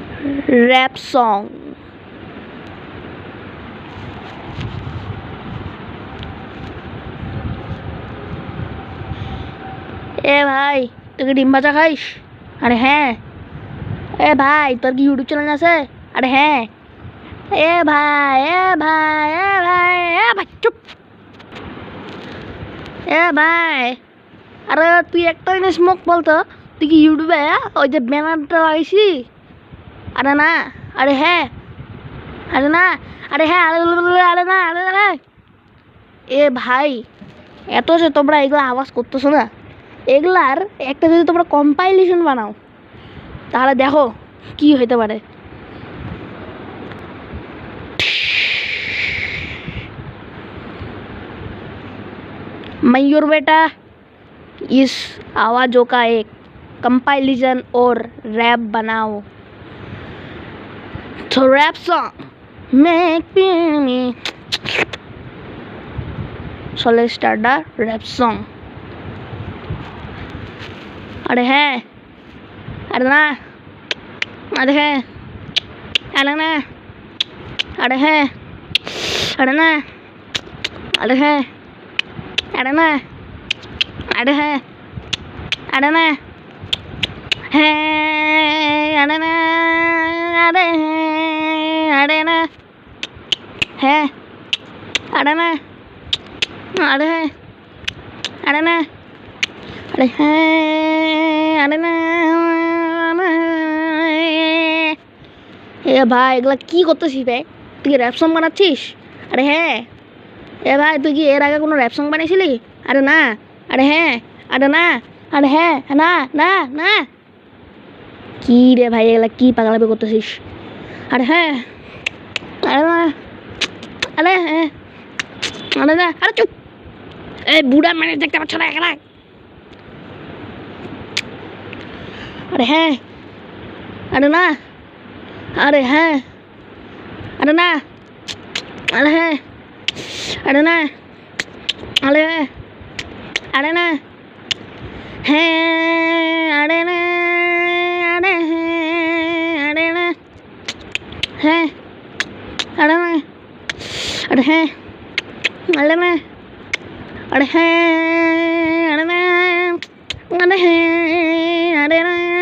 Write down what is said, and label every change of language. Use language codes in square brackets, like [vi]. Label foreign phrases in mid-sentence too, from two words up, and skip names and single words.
[en] rap song. [bn] ए भाई তুই কি ডিম ভাজা খাইস? আরে হ্যাঁ। এ ভাই তোর কি ইউটিউব চ্যানেল আছে? আরে হ্যাঁ। এ ভাই এ ভাই এ ভাই এ ভাই চুপ। এ ভাই আরে তুই একটা জিনিস মুখ বলতো, তুই কি ইউটিউবে ওই যে ব্যানারটা লাগাইছি? আরে না। আরে হ্যাঁ। আরে না। আরে হ্যাঁ। আরে না। আরে না। এ ভাই এত যে তোমরা এগুলো আওয়াজ করতেছো না, এগুলার একটা যদি তোমরা কম্পাইলেশন বানাও তাহলে দেখো কি হইতে পারে। [hi] मयूर बेटा इस आवाज़ों का एक कंपाइलेशन और रैप बनाओ। [en] तो rap song make me so let's start the rap song। [bn] আরে হ্যাঁ আরে না আরে হ্যাঁ আরে না আরে হ্যাঁ আরে না আরে হ্যাঁ আরে না আরে হ্যাঁ আরে না হ্যাঁ আরে না আরে হ্যাঁ আরে না হ্যাঁ আরে না আরে হ্যাঁ আরে না আরে হ্যাঁ আরে না। এ ভাই এগুলা কি করতেছিস ভাই? তুই কি র্যাপ সং বানাচ্ছিস? আরে হ্যাঁ। এ ভাই তুই কি এর আগে কোনো র্যাপ সং বানিয়েছিলি? আরে না। আরে হ্যাঁ। আরে না। আরে হ্যাঁ না না না। কি রে ভাই এগুলা কি পাগলামি করতেছিস? আরে হ্যাঁ আরে না আরে হ্যাঁ আরে না। আরে চুপ। এই বুড়া মানে দেখতে পাচ্ছ না এখানে? আরে হ্যাঁ আরে না আরে হ্যাঁ আরে না আরে হ্যাঁ আরে না আরে হ্যাঁ আরে না হ্যাঁ আরে না আরে হ্যাঁ আরে না হ্যাঁ আরে না আরে হ্যাঁ আরে না আরে হ্যাঁ আরে না আরে হ্যাঁ আরে না